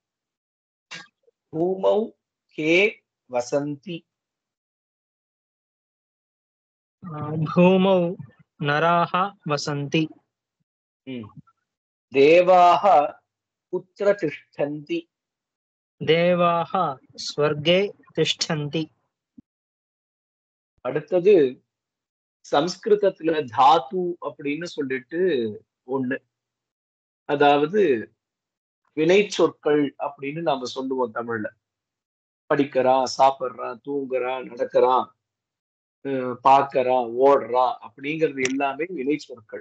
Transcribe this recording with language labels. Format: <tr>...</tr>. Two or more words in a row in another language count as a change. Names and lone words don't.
<sa>भूमौ के वसन्ति. भूमौ नराः वसन्ति. देवाः कुत्र तिष्ठन्ति. देवाः स्वर्गे तिष्ठन्ति.</sa> <ta>அடுத்தது சம்ஸ்கிருதத்துல தாத்து அப்படின்னு சொல்லிட்டு ஒண்ணு, அதாவது வினை சொற்கள் அப்படின்னு நாம சொல்லுவோம் தமிழ்ல. படிக்கிறான், சாப்பிடுறான், தூங்குறான், நடக்கிறான், பார்க்கறான், ஓடுறான் அப்படிங்கிறது எல்லாமே வினை சொற்கள்.</ta>